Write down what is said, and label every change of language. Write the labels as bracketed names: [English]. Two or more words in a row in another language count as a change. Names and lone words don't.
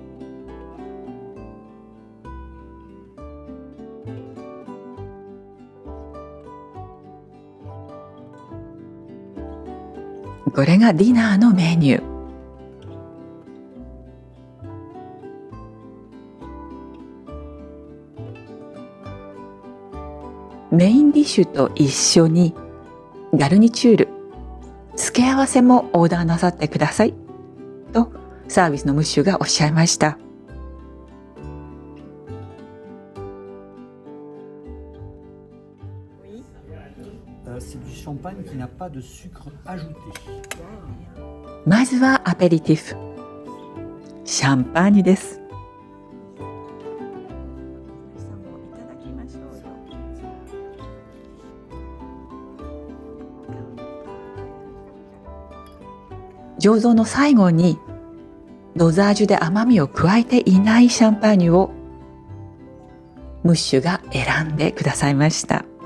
[Japanese] これがディナーのメニュー。ディッシュと一緒にガルニチュール、付け合わせもオーダーなさってくださいとサービスのムッシュがおっしゃいました。 [French] C'est du champagne qui n'a pas de sucre ajouté. [Japanese] まずはアペリティフ、シャンパーニュです。醸造の最後にドザージュで甘みを加えていないシャンパーニュをムッシュが選んでくださいました。